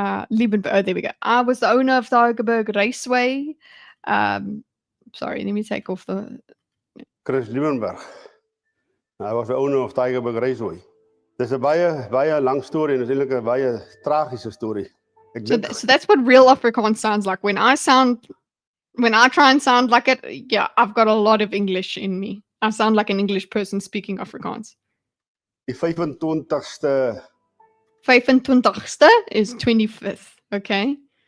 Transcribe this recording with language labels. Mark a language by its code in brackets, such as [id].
[en] Liebenberg, oh, there we go. I was the owner of Tygerberg Raceway. Sorry, let me take off the... Chris Liebenberg. I was the owner of Tygerberg Raceway. [af] Dis 'n baie lang storie en eintlik 'n baie tragiese storie. [en] So that's what real Afrikaans sounds like. When I try and sound like it, yeah, I've got a lot of English in me. I sound like an English person speaking Afrikaans. [af] Die 25ste [en] 25ste is 25th, okay?